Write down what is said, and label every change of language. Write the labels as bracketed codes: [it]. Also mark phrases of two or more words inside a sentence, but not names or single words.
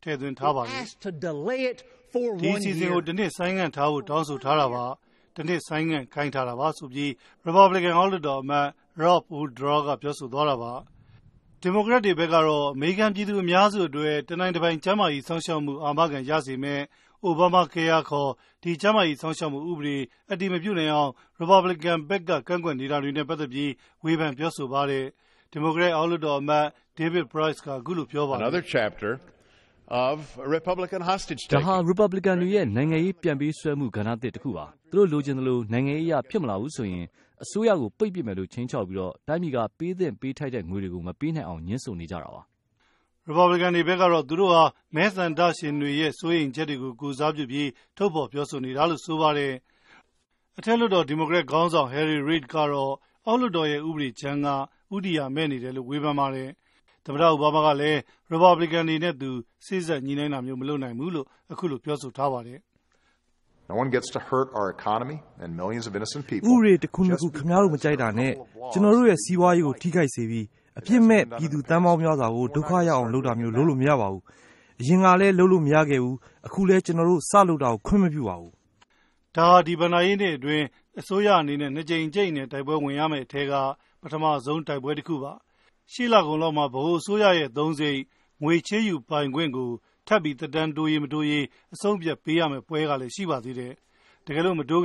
[my] ည့်သွင်းထားပါတယ်။ဒီအစီအစဉ်ကိုတစ်နှစ်ဆိုင်းငံ့ထားဖို့တောင်းဆိုထားတာပါ။တစ်နှစ်ဆိုင်းငံ့ခိုင်းထားတာပါဆိုပြီး Republican အောက်လွှတ်တော်အမတ် Rob Woodall ကပြောဆိုသွားတာပါ။ဒီမိုကရက်တွေဘက်ကတော့အမေရိကန်ပြည်သူအများစုအတွက်တနိုင်တစ်ပိုင်းကျန်းမာရေးဆောင်ရှောက်မှုအာမခံရစေမယ့် Obama Care ခေါ်ဒီကျန်းမာရေးဆောင်ရှောက်မှုဥပဒေအတည်မပြုနိုင်အောင် Republican ဘက်ကကန့်ကွက်နေတာတွေနဲ့ပတ်သက်ပြီးဝေဖန်ပြောဆိုပါတယ်။ဒီမိုကရက်အောက်လွှတ်တော်အမတ် David Price ကအခုလိုပြောပါတယ်။ [en] Another chapter of Republican hostage taking. [my] ဒါဟာ Republican တွေရဲ့နိုင်ငံရေးပြန်ပေးဆွဲမှုကဏ္ဍတစ်ခုပါ။သူတို့လိုချင်သလိုနိုင်ငံရေးအရဖြစ်မလာဘူးဆိုရင်အစိုးရကိုပိတ်ပစ်မယ်လို့ချင်းချောက်ပြီးတော့တိုင်းပြည်ကပေးသင့်ပေးထိုက်တဲ့ငွေတွေကိုမပေးနိုင်အောင်ညှင်းဆိုနေကြတာပါ ။ Republican တွေဘက်ကတော့သူတို့ဟာမဲဆန္ဒရှင်တွေရဲ့စိုးရိမ်ချက်တွေကိုကိုစားပြုပြီးထုတ်ဖော်ပြောဆိုနေတာလို့ဆိုပါတယ်။အထက်လွှတ်တော်ဒီမိုကရက်ခေါင်းဆောင် Harry Reid ကတော့အောက်လွှတ်တော်ရဲ့ဥပဒေကြမ်းကဥတီယာမဲ့နေတယ်လို့ဝေဖန်ပါတယ်။သမ္မတအိုဘားမားကလည်း Republican တွေနဲ့သူစေ့စပ်ညှိနှိုင်းတာမျိုးမလုပ်နိုင်ဘူးလို့အခုလိုပြောဆိုထားပါတယ် [en] ။ No one gets to hurt our economy and millions of innocent people. [my] ဥပဒေတစ်ခုနှစ်ခုခင်ဗျားတို့မကြိုက်တာနဲ့ကျွန်တော်တို့ရဲ့စီးပွားရေးကိုထိခိုက်စေပြီးအပြစ်မဲ့ပြည်သူတန်းပေါင်းများစွာကိုဒုက္ခရောက်အောင်လုပ်တာမျိုးလုပ်လို့မရပါဘူး။အရင်ကလည်းလုပ်လို့မရခဲ့ဘူး။အခုလည်းကျွန်တော်တို့စလုပ်တာကိုခွင့်မပြုပါဘူး ။ဒါဟာဒီဗဏ္ဍာရေးနှစ်အတွင်းအစိုးရအနေနဲ့နှစ်ကြိမ်ကြိမ်နဲ့တိုက်ပွဲဝင်ရမယ့်အထက်ကပထမဆုံးတိုက်ပွဲတစ်ခုပါ။ရှေ့လကုန်လောက်မှာဗဟိုအစိုးရရဲ့သုံးစိတ်ငွေချေးယူပိုင်ခွင့်ကိုထပ်ပြီးတက်တန်းတိုးရေးမတိုးရေးအဆုံးဖြတ်ပေးရမယ့်ပွဲကလည်းရှိပါသေးတယ်။တကယ်လို့မတိုး